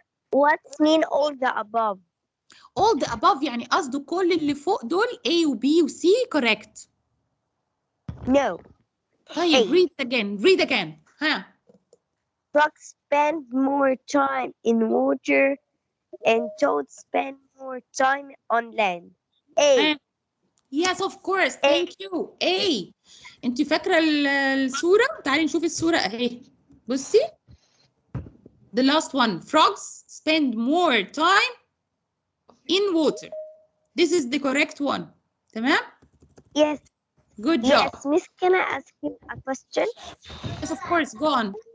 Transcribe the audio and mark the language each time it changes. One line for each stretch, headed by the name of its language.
English: What's mean all the above? All the above
Arabic: يعني قصده كل اللي فوق دول A و B و C correct.
English: No. طيب read again. ها. Frogs spend more time in water and toads spend more time on land. A. Yes, of course. Thank you. A.
Arabic: انت فاكرة الصورة؟ تعالي نشوف الصورة اهي.
English: بصي. The last one. Frogs spend more time in water. This is the correct one. تمام? Yes. Good job. Yes, Miss, can I ask you a question? Yes, of course. Go on.